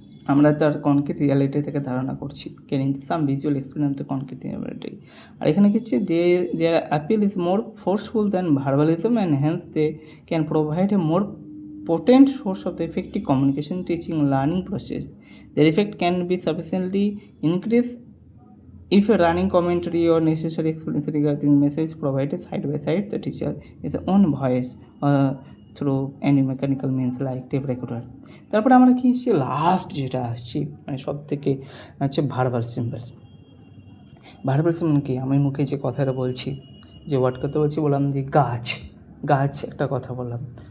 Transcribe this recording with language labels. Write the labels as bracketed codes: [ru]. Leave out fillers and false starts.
[bn] আমরা তার concrete reality থেকে ধারণা করছি, [en] Gaining some visual experience the concrete reality. [bn] আর এখানে কি হচ্ছে, [en] Their appeal is more forceful than verbalism and hence they can provide a more potent source of the effective communication, teaching, learning process. Their effect can be sufficiently increased if a running commentary or necessary explanation regarding message provided side by side the teacher his own voice through any mechanical means like tape recorder. [bn] তারপরে আমরা কি সে last যেটা আসছি, মানে সব থেকে হচ্ছে verbal symbol. Verbal symbol কি, আমি মুখে যে কথাটা বলছি, যে ওয়ার্ড কথা বলছি, বললাম যে গাছ, গাছ একটা কথা বললাম।